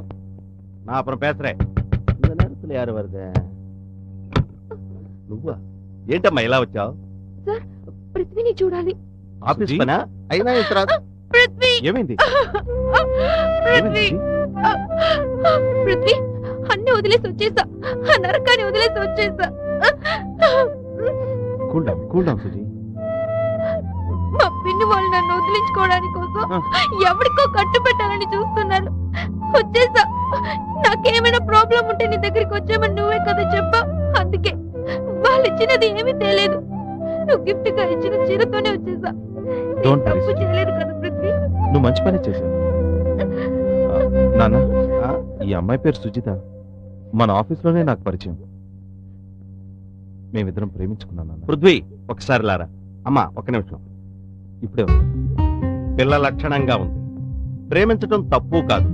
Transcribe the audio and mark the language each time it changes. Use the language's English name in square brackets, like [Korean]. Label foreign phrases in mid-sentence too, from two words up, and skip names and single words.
[Tamil] நான் அப்புறம் பேசுறேன். இந்த நேரத்துல யாரு வருது? [Telugu] నువ్వా? ఏంటమ్మా ఇలా వచ్చావు? సార్, పృథ్వీని చూడాలి. ఆఫీస్ పనా? అయినా ఇంత పృథ్వీ, ఏమైంది? పృథ్వీ, పృథ్వీ, అన్ని వదిలేసి వచ్చేసా. ఆ నరకాన్ని వదిలేసి వచ్చేసా. [English] cool down సుజీ. [Telugu] మా పిన్ని వాళ్ళు నన్ను వదిలించుకోవడానికి కోసం ఎవరికో కట్టు పెట్టాలని చూస్తున్నారు. వచ్చేసా. నాకేమైనా ప్రాబ్లం ఉంటే నీ దగ్గరికి వచ్చామని నువ్వే కదా చెప్పా. అందుకే వాళ్ళు ఇచ్చినది ఏమీ తెలియదు. నువ్వు గిఫ్ట్ గా ఇచ్చిన చీరతోనే వచ్చేసా. [English] Don't worry, [Telugu] తప్పు Suji. చేయలేదు కదా పృథ్వీ. నువ్వు మంచి పని చేశావు. నాన్న, ఈ అమ్మాయి పేరు సుజిత. మన ఆఫీస్లోనే నాకు పరిచయం. మేమిద్దరం ప్రేమించుకున్నాం నాన్న. పృథ్వీ, ఒకసారి లారా. అమ్మా ఒక్క నిమిషం. ఇప్పుడే పిల్ల లక్షణంగా ఉంది. ప్రేమించడం తప్పు కాదు.